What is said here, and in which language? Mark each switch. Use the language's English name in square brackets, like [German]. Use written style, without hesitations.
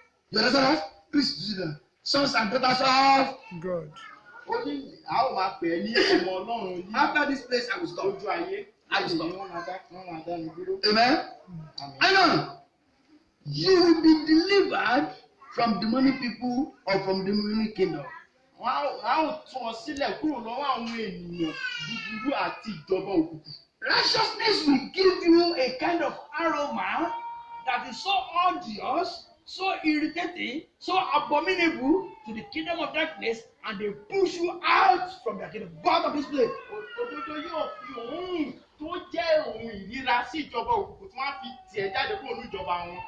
[English] You understand that? Please do that. Sons and daughters of God. [Yoruba] Ó ní a ó máa pè é ní ọmọ Ọlọ́run yìí. [English] After this place I will stop. [Yoruba] Lójú ayé. [English] I will stop. [Yoruba] Wọ́n máa dá mi dúró. [English] Amen. Hang on. You will be delivered from demonic people or from demonic kingdom. [Yoruba] Wọ́n á ó tún ọ sílẹ̀ kúrò lọ́wọ́ àwọn ènìyàn búburú àti ìjọba òkùnkùn. [English] Righteousness will give you a kind of aroma that is so odious, so irritating, so abominable to the kingdom of darkness, and they push you out from their kingdom. Go out of this place. [Yoruba] Òdodo yóò fi òórùn tó jẹ́ òun ìríra sí ìjọba òkùnkùn tí wọ́n á fi tiẹ̀ jáde kúrò ní ìjọba wọn.